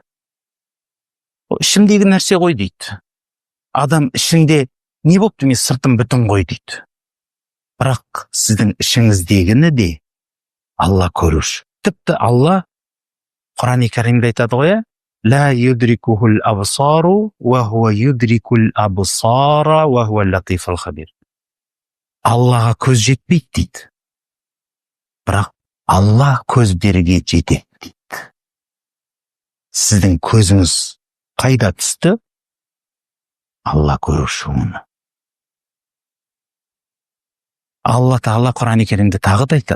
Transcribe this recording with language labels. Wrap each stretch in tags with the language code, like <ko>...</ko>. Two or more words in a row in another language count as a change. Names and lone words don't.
<kk>Ішімдегі нәрсе ғой дейді. Адам ішінде не болып деме, сыртым бүтін ғой дейді. Бірақ сіздің ішіңіздегіні де Алла көруші. Тіпті Алла Құран-ы Кәрімде айтады ғой,</kk> <ar>لا يدركه الأبصار وهو يدرك الأبصار وهو اللطيف الخبير.</ar> <kk>Аллаға көз жетпейді дейді. Бірақ Алла көздерге жетеді дейді. Сіздің көзіңіз қайда түсті? Алла көруші оны. Алла Тағала Құран-ы Керимде тағы да айтады.</kk>